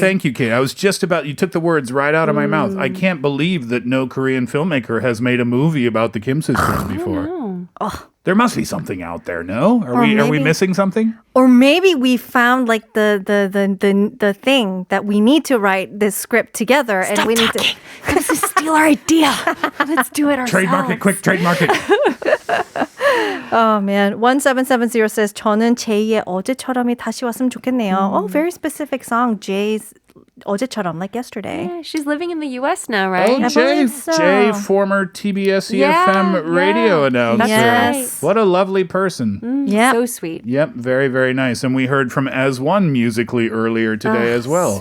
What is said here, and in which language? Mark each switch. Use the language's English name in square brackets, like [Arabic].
[English] Thank you, Kate. I was just about, you took the words right out of my mouth. I can't believe that no Korean filmmaker has made a movie about the Kim sisters before. There must be something out there, no? Are we maybe- missing something? Or maybe we found like the thing that we need to write this script together, and we need to This is steal our idea. Let's do it ourselves. Trademark it, quick, trademark it. Oh man, 1770 says [Korean] 저는 제이의 어제처럼이 다시 왔으면 좋겠네요. [English] Oh, very specific song. Jay's 어제처럼, like yesterday. Yeah, she's living in the U.S. now, right? Oh, Jay, believe so. Jay, former TBSEFM Yeah, radio announcer. Yes. What a lovely person. Yeah. So sweet. Yep, very, very nice. And we heard from As One musically earlier today as well.